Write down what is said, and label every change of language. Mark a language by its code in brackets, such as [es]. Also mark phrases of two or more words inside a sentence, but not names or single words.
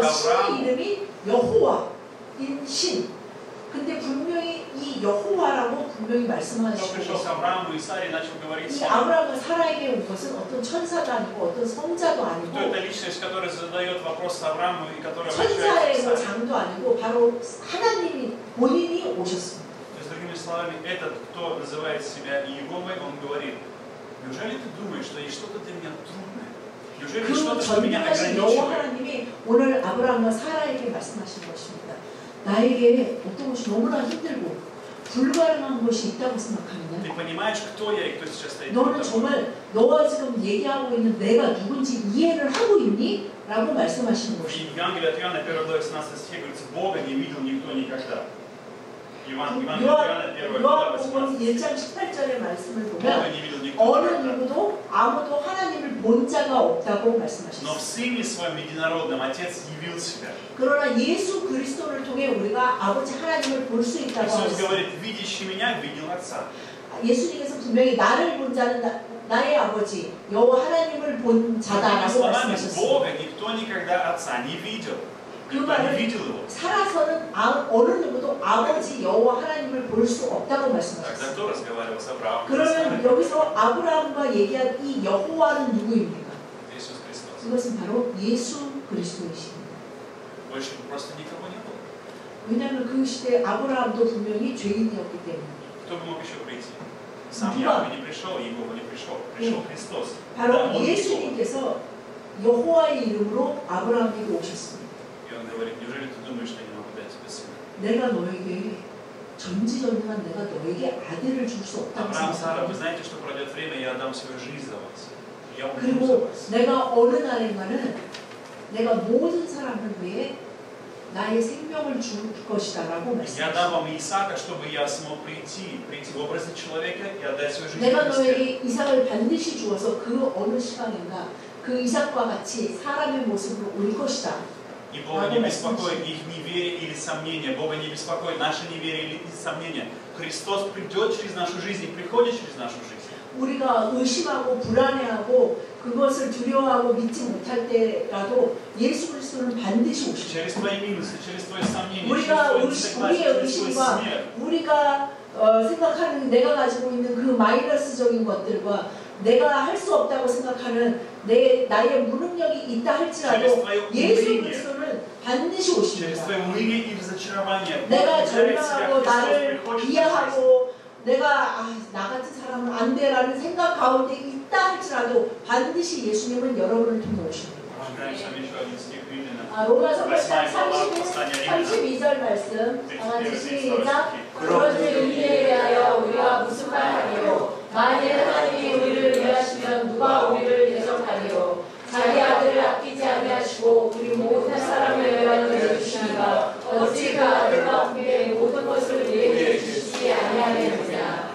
[ko] 신의 [ru] Аврааму? [ko] 이름이 여호와인 신. 근데 분명히 이 여호와라고 분명히 [ru] Кто пришел [ko] 말씀하시고 [ru] к Аврааму и Саре и начал говорить [ko] 이 [ru] с ним? [ko] 아브라함은 사라에게 온 것은 어떤 천사도 아니고 어떤 성자도 [ru] Кто [ko] 아니고 [ru] эта личность, которая задает вопрос Аврааму и которая [ko] 천사의 [ru] обращается [ko] 뭐 [ru] к Саре? [ko] 장도 아니고 바로 하나님이 본인이 오셨습니다. [ru] То есть, другими словами, этот, кто называет себя Иеговой, он говорит: неужели ты думаешь, что есть что-то для меня трудное? Неужели [ko] 그 [ru] что-то, что меня [ko] 전능하신 여호와 [ru] ограничивает? [ko] 하나님이 오늘 아브라함과 사라에게 말씀하신 것입니다. 나에게 어떤 것이 너무나 힘들고 불가능한 것이 있다고 생각하느냐? [ru] Ты понимаешь, кто я и кто сейчас стоит [ko] 너는 [ru] перед тобой? [ko] 정말 너가 지금 얘기하고 있는 내가 누군지 이해를 하고 있니? 라고 말씀하시는 것입니다. [ru] В Евангелии от Иоанна, 1 глава 18 стихе, говорится: Бога не видел никто никогда. Евангелие от Иоанна, 1 глава 18 [ko] 요한복음 [ru] стихе. [ko] 1장 18절의 말씀을 [ru] Бога [ko] 보면 [ru] не видел никто [ko] 어느 [ru] никогда. [ko] 누구도 아무도 하나님을 본 자가 없다고 [ru] Но в [ko] 말씀하셨습니다. [ru] Сыне Своем Единородном Отец явил себя. [ko] 그러나 예수 그리스도를 통해 우리가 아버지 하나님을 볼 수 있다고 [ru] Иисус [ko] 하셨습니다. [ru] говорит: видящий меня, видел Отца. [ko] 예수님께서 분명히 나를 본 자는 나의 아버지 여호와 하나님을 본 [ru] Другими [ko] 자다라고 [ru] словами, [ko] 말씀하셨습니다. [ru] Бога никто никогда Отца не видел. [ko] 그 [ru] Никто не [ko] 말은 [ru] видел Его. [ko] 살아서는 어느 누구도 아버지 여호와 하나님을 볼 수 없다고 [ru] Тогда [ko] 말씀하셨습니다. [ru] кто разговаривал с Авраамом? [ko] 그러면 여기서 아브라함과 얘기한 이 여호와는 누구입니까? [ru] Иисус Христос. [ko] 이것은 바로 예수 그리스도이십니다. [ru] Больше просто никого не было. [ko] 왜냐하면 그 시대에 아브라함도 분명히 죄인이었기 때문에 [ru] Кто бы мог еще прийти? Сам [ko] 누가? [ru] Яхве не пришел, Иегова не пришел. Пришел Христос. Да, [ko] 바로 [ru] Он Иегова. [ko] 예수님께서 여호와의 이름으로 아브라함에게 오셨습니다. [ru] И Он говорит: неужели ты думаешь, что я не могу дать тебе сына? [ko] 내가 너에게 전지전능한 내가 너에게 아들을 줄 수 없다고 [ru] Авраам, Сара, вы [ko] 생각합니다. [ru] знаете, что пройдет время, я отдам свою жизнь за вас. Я умру за [ko] 그리고 [ru] вас. [ko] 내가 어느 날인가는 내가 모든 사람을 위해 나의 생명을 줄 것이다라고 [ru] Я дам [ko] 말씀하셨습니다. [ru] вам Исаака, чтобы я смог прийти в образе человека и отдать свою жизнь [ko] 내가 [ru] за Христа. [ko] 너에게 이삭을 반드시 주어서 그 어느 시간인가 그 이삭과 같이 사람의 모습으로 올 것이다. [ru] И Бога не беспокоит их неверие или сомнение. Бога не беспокоит наше неверие или сомнение. Христос придет через нашу жизнь и приходит через нашу жизнь. [ko] 우리가 의심하고 불안해하고 그것을 두려워하고 믿지 못할 때라도 예수 그리스도는 반드시 오십니다. [ru] Через твои минусы, через твои сомнения, через [ko] 우리가 [ru] твой [ko] 우리의 [ru] несогласие, через твой [ko] 의심과 [ru] смерть. [ko] 우리가 생각하는 내가 가지고 있는 그 마이너스적인 것들과 내가 할 수 없다고 생각하는 나의 무능력이 있다 할지라도 예수 그리스도는 반드시 [ru] Через [ko] 오십니다. [ru] твое уныние и разочарование. [ko] 내가 [ru] Бог являет себя, [ko] 절망하고 [ru] Христос [ko] 나를 [ru] приходит в нашу жизнь. [ko] 비하하고 내가 나 같은 사람은 안 돼라는 생각 가운데 있다 할지라도 반드시 예수님은 여러분을 통해 오십니다. [ru] Читаем с вами еще один стих Римлянам. [ko] 로마서 8장 8장 32절 말씀 다같이 시작. 그런즉 의인에 대하여 우리가 무슨 말 하리요? 만일 하나님이 우리를 위하시면 누가 우리를 대적하리요? 자기 아들을 아끼지 아니하시고 우리 모든 사람을 외면해 주시니까 어찌 그 아들과 함께 모든 것을 우리에게 주시지 아니하겠느냐?